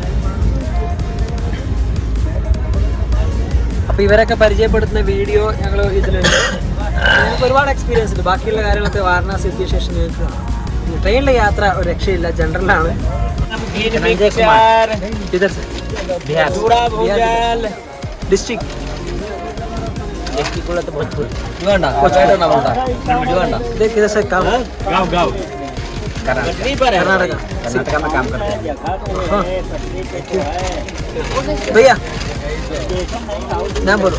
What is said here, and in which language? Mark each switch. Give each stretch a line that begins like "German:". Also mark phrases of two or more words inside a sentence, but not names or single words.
Malayalam: അപ്പോൾ ഇവരൊക്കെ പരിചയപ്പെടുത്തുന്ന വീഡിയോ ഞങ്ങൾ ഇതിലുണ്ട്. ഞങ്ങൾക്ക് ഒരുപാട് എക്സ്പീരിയൻസ് ഉണ്ട്. ബാക്കിയുള്ള കാര്യങ്ങളൊക്കെ വാരണാസി എത്തിയ ശേഷം ഞങ്ങൾക്ക് ട്രെയിനിലെ യാത്ര ഒരു രക്ഷയില്ല, ജനറലാണ്.
Hindi: ഡിസ്ട്രിക്ട് कर्नाटक में काम करते हैं भैया. नाम बोलो.